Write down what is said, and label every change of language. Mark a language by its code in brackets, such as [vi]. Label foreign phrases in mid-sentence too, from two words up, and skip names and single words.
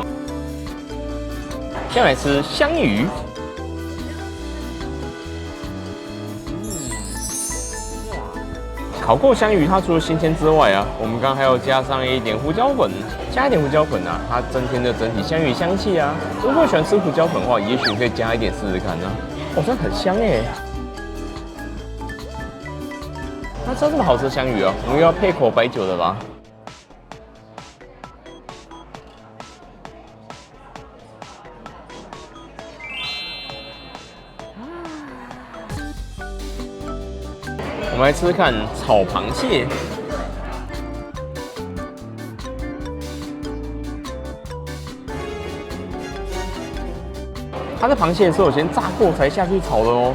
[zh] 接下來吃香魚，烤過香魚，它除了新鮮之外啊，我們剛剛還要加上一點胡椒粉，加一點胡椒粉啊，它增添了整體香魚香氣啊。如果喜歡吃胡椒粉的話，也許你可以加一點試試看啊。哦，真的很香耶！那吃這麼好吃的香魚啊，我們又要配口白酒的吧？我们来吃吃看炒螃蟹，它的螃蟹是我先炸過才下去炒的哦。